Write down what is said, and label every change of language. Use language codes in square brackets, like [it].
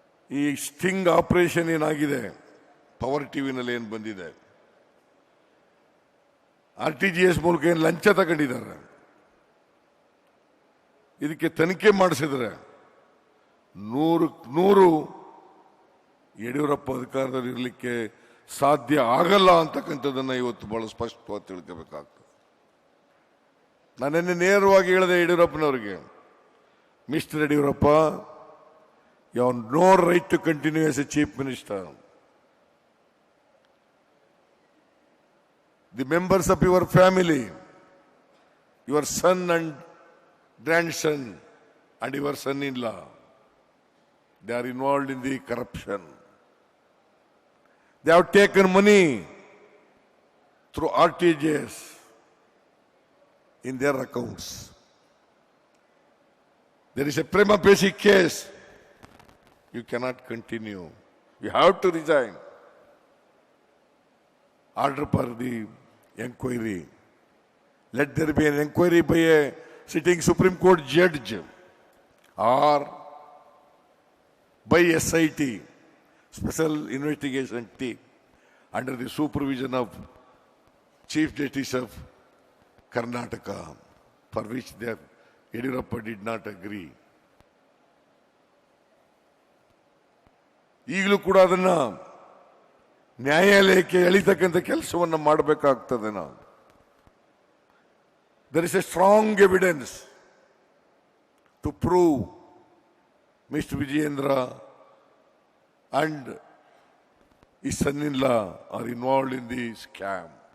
[kn] ಈ sting operation ಏನಾಗಿದೆ power ಟಿವಿನಲ್ಲಿ ಏನು ಬಂದಿದೆ, RTGS ಮೂಲಕ ಏನು ಲಂಚ ತಗೊಂಡಿದ್ದಾರೆ, ಇದಕ್ಕೆ ತನಿಖೆ ಮಾಡಿಸಿದ್ರೆ 100% ಯಡಿಯೂರಪ್ಪ ಅಧಿಕಾರದಲ್ಲಿ ಇರಲಿಕ್ಕೆ ಸಾಧ್ಯ ಆಗಲ್ಲ ಅಂತಕ್ಕಂಥದ್ದನ್ನು ಇವತ್ತು ಬಹಳ ಸ್ಪಷ್ಟವಾಗಿ ತಿಳ್ಕೋಬೇಕಾಗ್ತದೆ. ನಾನೆನ್ನೆ ನೇರವಾಗಿ ಹೇಳಿದೆ ಯಡಿಯೂರಪ್ಪನವರಿಗೆ, [en] Mister Yediyurappa, you have no right to continue as a chief minister. The members of your family, your son and grandson and your son-in-law, they are involved in the corruption. They have taken money through RTGS in their accounts. There is a prima facie case. You cannot continue. You have to resign. Order for the inquiry. Let there be an inquiry by a sitting Supreme Court judge or by SIT, Special Investigation Team, under the supervision of Chief Justice of Karnataka, for which Yediyurappa did not agree. [kn] ಈಗಲೂ ಕೂಡ ಅದನ್ನ ನ್ಯಾಯಾಲಯಕ್ಕೆ ಎಳಿತಕ್ಕಂಥ ಕೆಲಸವನ್ನು ಮಾಡಬೇಕಾಗ್ತದೆ. [en] ನಾವು there is a strong evidence to prove Mr. Vijayendra and his son-in-law are involved in the scam.